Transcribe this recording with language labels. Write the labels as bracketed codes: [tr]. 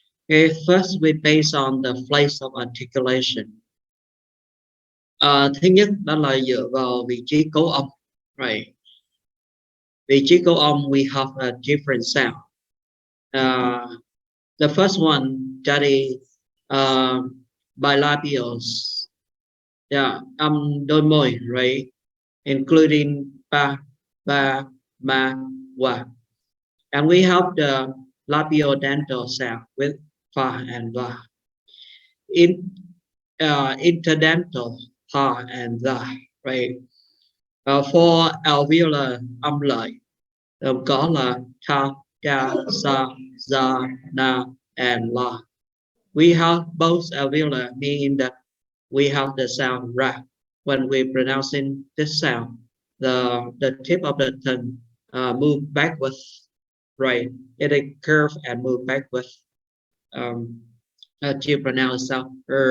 [en] Okay, first we base on the place of articulation. [vi] Thứ nhất đó là dựa vào vị trí cấu âm, right? Vị trí cấu âm, [en] we have a different sound. The first one that is bilabials, yeah, [vi] đôi môi, [en] right? Including ba, ma, wa. And we have the labiodental sound with fa and va. Interdental ha and the, right? For alveolar [vi] âm lợi có là [en] ta, ga, sa, za, na, and la. We have both alveolar, meaning that we have the sound ra. When we pronouncing this sound, the tip of the tongue move backwards, right? It curve and move backwards to pronounce sound.